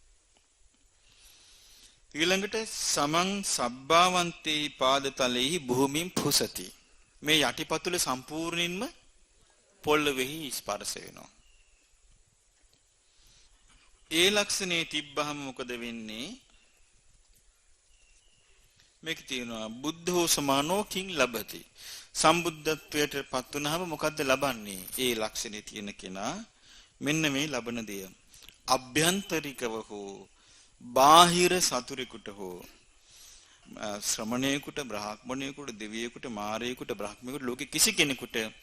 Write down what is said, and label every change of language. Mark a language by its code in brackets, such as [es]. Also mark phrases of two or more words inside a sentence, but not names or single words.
[si] ඊළඟට [pi] සමං සබ්බාවන්තේ පාදතලෙහි භූමින් පුසති [si] මේ යටිපතුල සම්පූර්ණයෙන්ම පොළොවේහි ස්පර්ශ වෙනවා ඒ ලක්ෂණේ තිබ්බහම මොකද වෙන්නේ මේක තියෙනවා [pi] බුද්ධෝ සමානෝ කිං ලබති [si] සම්බුද්ධත්වයට පත් වුණාම මොකද්ද ලබන්නේ ඒ ලක්ෂණේ තියෙන කෙනා මෙන්න මේ ලබන දේ අභ්‍යන්තරිකව හෝ බාහිර සතුරෙකුට හෝ ශ්‍රමණේකට බ්‍රාහ්මණේකට දෙවියෙකුට මාරයෙකුට බ්‍රහ්මයෙකුට ලෝකෙ කිසි කෙනෙකුට